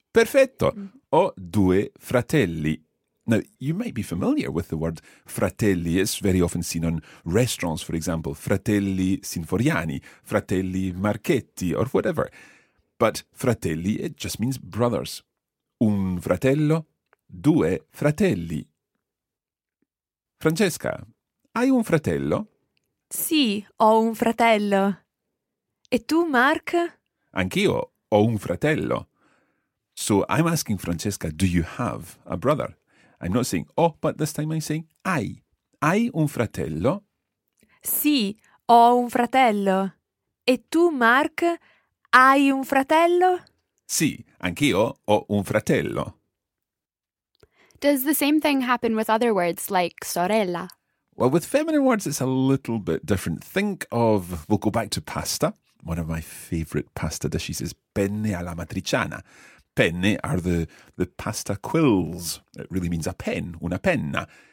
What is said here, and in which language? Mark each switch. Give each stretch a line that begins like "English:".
Italian: Perfetto. O due fratelli.
English: Now, you might be familiar with the word fratelli. It's very often seen on restaurants, for example, fratelli Sinforiani, fratelli Marchetti, or whatever. But fratelli, it just means brothers.
Italian: Un fratello, due fratelli. Francesca, hai un fratello? Sì, ho un fratello. E tu, Mark? Anch'io ho un fratello.
English: So I'm asking Francesca, do you have a brother? I'm not saying oh, but this time I'm saying hai.
Italian: Hai un fratello? Sì, ho un fratello. E tu, Mark, hai un fratello? Sì, anch'io ho un fratello.
English: Does the same thing happen with other words like sorella? Well, with feminine words, it's a little bit different. Think of, we'll go back to pasta. One of my favourite pasta dishes is penne alla matriciana. Penne are the pasta quills. It really means a pen, una penna.